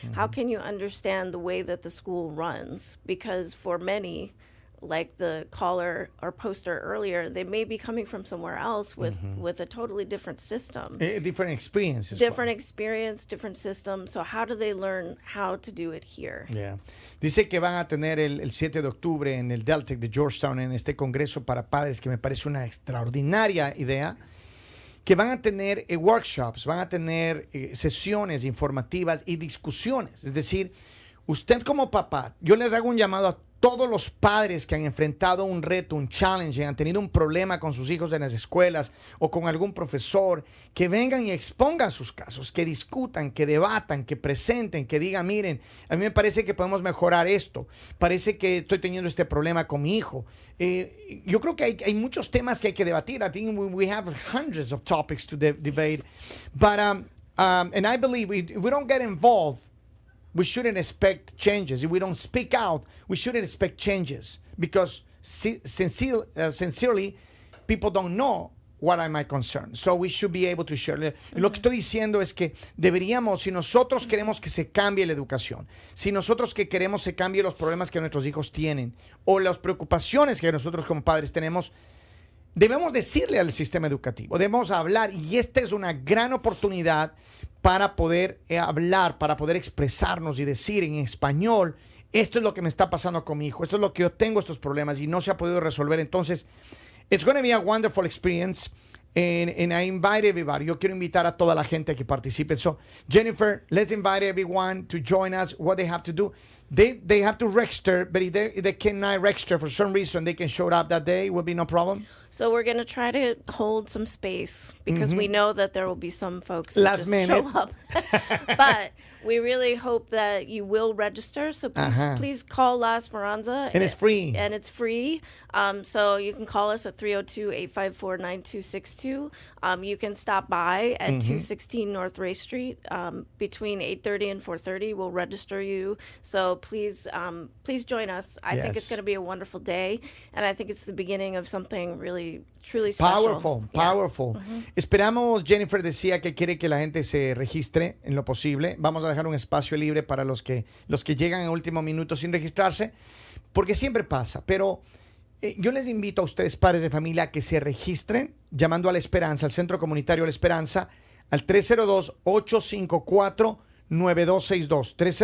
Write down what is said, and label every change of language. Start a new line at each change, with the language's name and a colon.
English: How can you understand the way that the school runs? Because for many, like the caller or poster earlier, they may be coming from somewhere else with a totally different system. Different experiences. Different experience, different system. So how do they learn how to do it here? Yeah.
Spanish: Dice que van a tener el 7 de octubre en el Deltec de Georgetown, en este congreso para padres, que me parece una extraordinaria idea, que van a tener workshops, van a tener sesiones informativas y discusiones. Es decir, usted como papá, yo les hago un llamado a todos los padres que han enfrentado un reto, un challenge, han tenido un problema con sus hijos en las escuelas o con algún profesor, que vengan y expongan sus casos, que discutan, que debatan, que presenten, que digan, miren, a mí me parece que podemos mejorar esto, parece que estoy teniendo este problema con mi hijo. Yo creo que hay muchos temas que hay que debatir.
English: I think we have hundreds of topics to debate, but and I believe if we don't get involved, we shouldn't expect changes. If we don't speak out, we shouldn't expect changes, because sincerely, people don't know what are my concerns. So we should be able to share.
Spanish: Lo que estoy diciendo es que deberíamos, si nosotros queremos que se cambie la educación, si nosotros que queremos se cambie los problemas que nuestros hijos tienen o las preocupaciones que nosotros como padres tenemos, debemos decirle al sistema educativo, debemos hablar, y esta es una gran oportunidad para poder hablar, para poder expresarnos y decir en español, esto es lo que me está pasando con mi hijo, esto es lo que yo tengo, estos problemas, y no se ha podido resolver.
English: Entonces, it's going to be a wonderful experience. And I invite everybody.
Spanish: Yo quiero invitar a toda la gente que participe.
English: So, Jennifer, let's invite everyone to join us. What they have to do, they have to register, but if they cannot register for some reason, they can show up that day. Will be no problem. So we're going to try to hold some space because we know that there will be some folks who Last just minute. show up. But we really hope that you will register. So please call La Esperanza. And it's free. And it's free. So you can call us at 302-854-9262. You can stop by at 216 North Ray Street between 8:30 and 4:30. We'll register you. So please join us. I think it's Yes. going to be a wonderful day. And I think it's the beginning of something really, truly special. Powerful, powerful.
Spanish: Esperamos, Jennifer decía que quiere que la gente se registre en lo posible. Vamos a dejar un espacio libre para los que llegan en último minuto sin registrarse, porque siempre pasa. Pero yo les invito a ustedes, padres de familia, a que se registren llamando a La Esperanza, al Centro Comunitario La Esperanza, al 302-854-9262.